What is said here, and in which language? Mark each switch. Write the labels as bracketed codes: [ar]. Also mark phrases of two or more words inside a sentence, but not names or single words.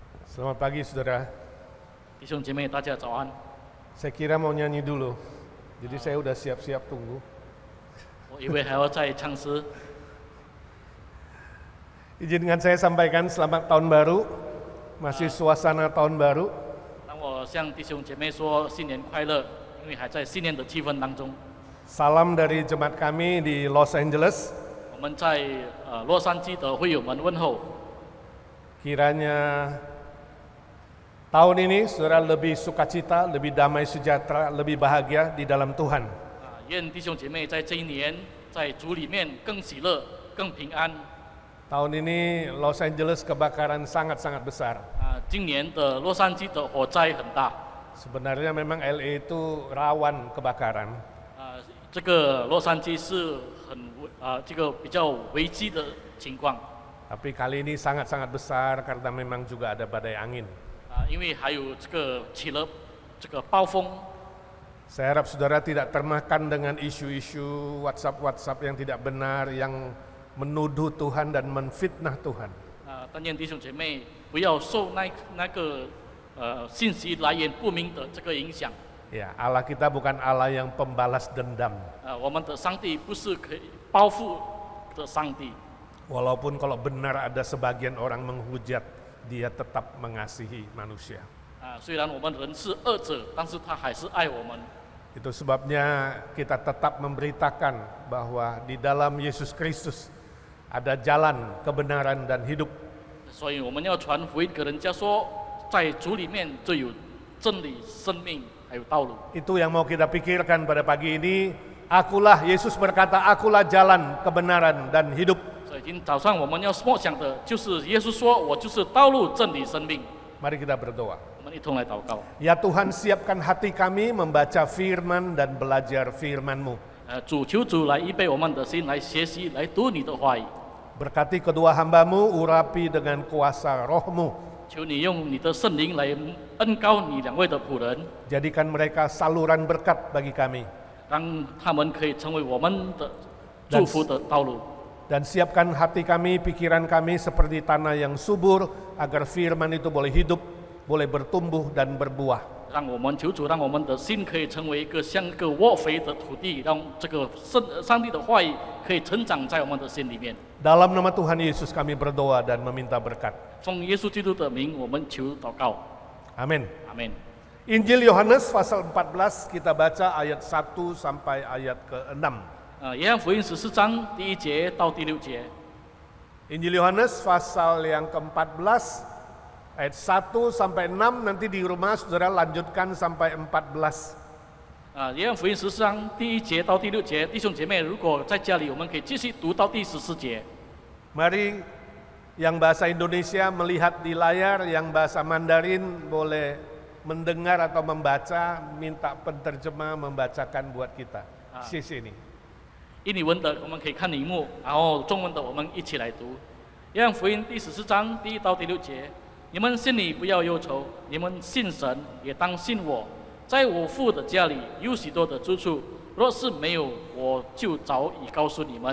[id] Selamat pagi saudara. [zh] 弟兄姐妹，大家早安。 [id] Saya kira mau nyanyi dulu, jadi saya udah siap-siap tunggu. [zh] 我以为还要再唱诗。 [id] Izinkan saya sampaikan selamat tahun baru, masih suasana tahun baru. [zh] 让我向弟兄姐妹说新年快乐，因为还在新年的气氛当中。 [id] Salam dari jemaat kami di Los Angeles. [zh] 我们在洛杉矶的会友们问候， [id] Kiranya tahun ini saudara lebih sukacita, lebih damai sejahtera, lebih bahagia di dalam Tuhan. [zh] 愿弟兄姐妹在这一年在主里面更喜乐、更平安。 [id] Tahun ini Los Angeles kebakaran sangat-sangat besar. [zh] 今年的洛杉矶的火灾很大， [id] Sebenarnya memang LA itu rawan kebakaran. [zh] 这个洛杉矶是这个比较危机的情况。 [id] Tapi kali ini sangat-sangat besar karena memang juga ada badai angin. [zh] 因为还有这个起了这个暴风。 [id] Saya harap saudara tidak termakan dengan isu-isu WhatsApp yang tidak benar, yang menuduh Tuhan dan menfitnah Tuhan. [zh] 但愿弟兄姐妹不要受那个信息来源不明的这个影响。 [id] Ya, Allah kita bukan Allah yang pembalas dendam. [zh] 我们的上帝不是可以报复的上帝。 [id] Walaupun kalau benar ada sebagian orang menghujat, dia tetap mengasihi manusia. [zh] 虽然我们人是恶者，但是他还是爱我们。 [id] Itu sebabnya kita tetap memberitakan bahwa di dalam Yesus Kristus ada jalan kebenaran dan hidup. [zh] 所以我们要传福音给人家说，在主里面就有真理、生命，还有道路。 [id] Itu yang mau kita pikirkan pada pagi ini. Akulah, Yesus berkata, akulah jalan kebenaran dan hidup. [zh] 所以今天早上我们要默想的就是耶稣说：“我就是道路、真理、生命。” [id] Mari kita berdoa. [zh] 我们一同来祷告。 [id] Ya Tuhan, siapkan hati kami membaca firman dan belajar firman-Mu. [zh] 主求主来预备我们的心，来学习，来读你的话语。 [id] Berkati kedua hamba-Mu, urapi dengan kuasa roh-Mu. [zh] 求你用你的圣灵来恩膏你两位的仆人， [id] Jadikan mereka saluran berkat bagi kami. [zh] 让他们可以成为我们的祝福的道路。 [id] Dan siapkan hati kami, pikiran kami seperti tanah yang subur, agar firman itu boleh hidup, boleh bertumbuh dan berbuah. [zh] 让我们求主，让我们的心可以成为一个像一个沃肥的土地，让这个上帝的话语可以成长在我们的心里面。 [id] Dalam nama Tuhan Yesus kami berdoa dan meminta berkat. [zh] 奉耶稣基督的名，我们求祷告。 [id] Amin. [zh] 阿门。 [id] Injil Yohanes pasal 14 kita baca ayat 1 sampai ayat ke-6. [zh] 约翰福音14章第1节到第6节。 [id] Injil Yohanes pasal yang ke-14 ayat 1 sampai 6, nanti di rumah saudara lanjutkan sampai 14. [zh] 约翰福音14章第1节到第6节，弟兄姐妹，如果在家里，我们可以继续读到第14节。 [id] Mari yang bahasa Indonesia melihat di layar, yang bahasa Mandarin boleh mendengar atau membaca, minta penterjemah membacakan buat kita. Sisi ini. [zh] 印尼文的我们可以看荧幕，然后中文的我们一起来读。约翰福音第14章第1到第6节，你们心里不要忧愁，你们信神也当信我。在我父的家里有许多的住处，若是没有，我就早已告诉你们。